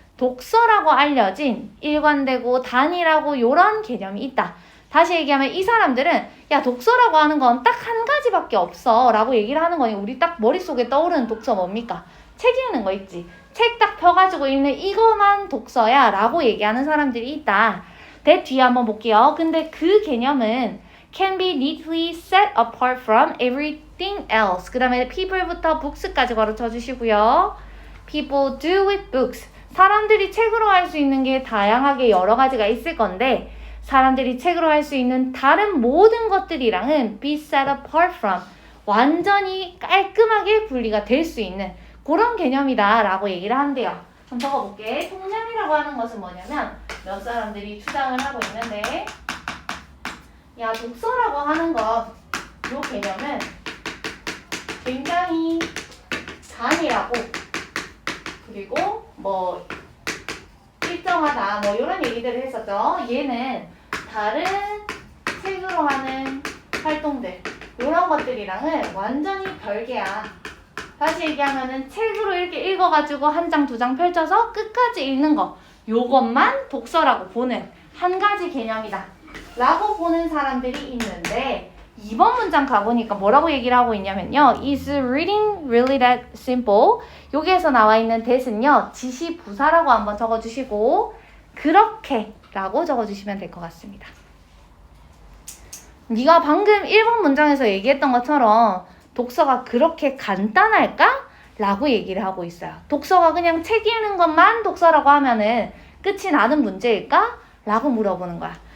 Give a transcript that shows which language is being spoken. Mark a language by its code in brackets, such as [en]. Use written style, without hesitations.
[ko] 독서라고 알려진 일관되고 단일하고 요런 개념이 있다. 다시 얘기하면 이 사람들은 야 독서라고 하는 건 딱 한 가지밖에 없어 라고 얘기를 하는 거니 우리 딱 머릿속에 떠오르는 독서 뭡니까? 책 읽는 거 있지. 책 딱 펴가지고 읽는 이거만 독서야 라고 얘기하는 사람들이 있다. that 뒤에 한번 볼게요. 근데 그 개념은 [en] can be neatly set apart from everything else. [ko] 그 다음에 people부터 books까지 가르쳐 주시고요. [en] people do with books. [ko] 사람들이 책으로 할 수 있는 게 다양하게 여러 가지가 있을 건데 사람들이 책으로 할 수 있는 다른 모든 것들이랑은 [en] be set apart from [ko] 완전히 깔끔하게 분리가 될 수 있는 그런 개념이다 라고 얘기를 한대요. 그럼 적어볼게. 통념이라고 하는 것은 뭐냐면 몇 사람들이 주장을 하고 있는데 야 독서라고 하는 것 요 개념은 굉장히 단일하고 그리고 뭐 일정하다 뭐 이런 얘기들을 했었죠. 얘는 다른 책으로 하는 활동들 이런 것들이랑은 완전히 별개야. 다시 얘기하면은 책으로 이렇게 읽어가지고 한 장, 두 장 펼쳐서 끝까지 읽는 거 요것만 독서라고 보는 한 가지 개념이다 라고 보는 사람들이 있는데 2번 문장 가보니까 뭐라고 얘기를 하고 있냐면요. [en] Is reading really that simple? [ko] 여기에서 나와 있는 that은요. 지시 부사라고 한번 적어주시고 그렇게 라고 적어주시면 될 것 같습니다. 네가 방금 1번 문장에서 얘기했던 것처럼 독서가 그렇게 간단할까? 라고 얘기를 하고 있어요. 독서가 그냥 책 읽는 것만 독서라고 하면은 끝이 나는 문제일까? 라고 물어보는 거야.